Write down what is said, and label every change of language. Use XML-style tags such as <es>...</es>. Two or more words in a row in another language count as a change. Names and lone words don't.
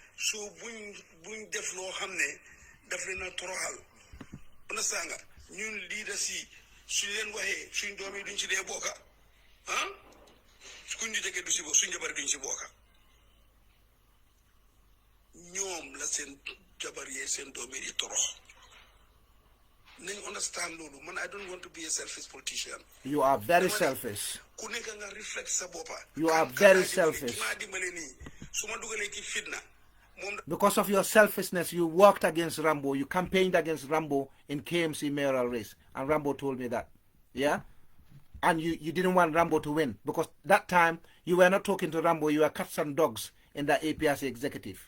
<wo>so buñ def loo xam ne daf leen a toroxal understand nga ñun leaders yi suñ leen waxee suñ doom yi duñ ci dee bokka ah kuñ ñu jege du si bokk suñ jabar duñ si bokka ñoom la seen jabar yee seen doom yi di torox nañ understand loolu man</wo> <en>I don't want to be a selfish politician. You are very selfish.</en> <wo>ku nekk nga reflect sa boppa.</wo> <en>You are very selfish.</en> <wo>maa dimbale nii su ma dugalee ci fitna.</wo> <en>Because of your selfishness, you worked against Rambo. You campaigned against Rambo in KMC mayoral race. And Rambo told me that. Yeah? And you didn't want Rambo to win. Because that time, you were not talking to Rambo. You were cats and dogs in the APRC executive.</en>